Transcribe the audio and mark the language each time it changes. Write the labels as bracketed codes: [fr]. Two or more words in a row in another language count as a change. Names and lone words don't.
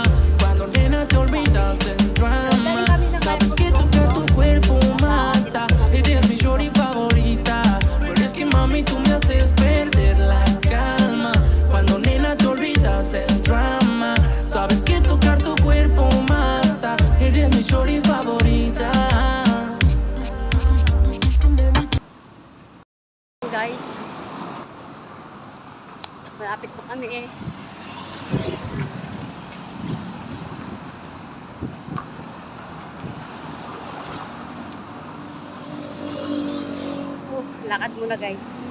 [es] Cuando nena te olvidas del drama. Sabes que tocar tu cuerpo mata. Eres mi shorty favorita. Pero es que mami, tú me haces perder la calma. Cuando nena te olvidas del drama. Sabes que tocar tu cuerpo mata. Eres mi shorty favorita. [tl] Guys, malapit po kami eh. Lakad muna guys.